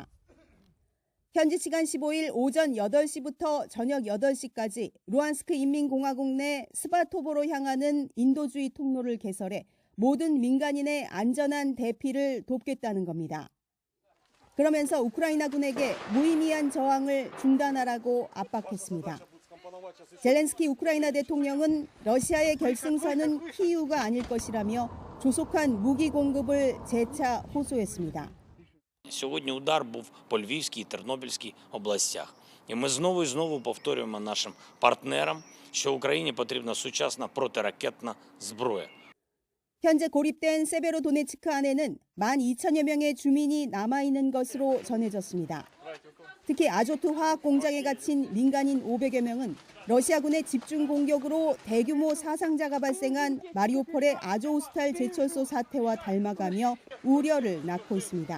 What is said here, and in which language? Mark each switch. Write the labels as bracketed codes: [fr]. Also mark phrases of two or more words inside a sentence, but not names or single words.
[ko] 현지 시간 15일 오전 8시부터 저녁 8시까지 루안스크 인민공화국 내 스바토보로 향하는 인도주의 통로를 개설해 모든 민간인의 안전한 대피를 돕겠다는 겁니다. 그러면서 우크라이나군에게 무의미한 저항을 중단하라고 압박했습니다. 젤렌스키 우크라이나 대통령은 러시아의 결승선은 키이우가 아닐 것이라며 조속한 무기 공급을 재차 호소했습니다. [uk] Сьогодні удар був по Львівській і Тернопільській областях. І ми знову і знову повторюємо нашим партнерам, що Україні потрібна сучасна протиракетна зброя. [ko] 현재 고립된 세베로도네츠크 안에는 12,000여 명의 주민이 남아있는 것으로 전해졌습니다. 특히 아조토 화학 공장에 갇힌 민간인 500여 명은 러시아군의 집중 공격으로 대규모 사상자가 발생한 마리우폴의 아조우스탈 제철소 사태와 닮아가며 우려를 낳고 있습니다.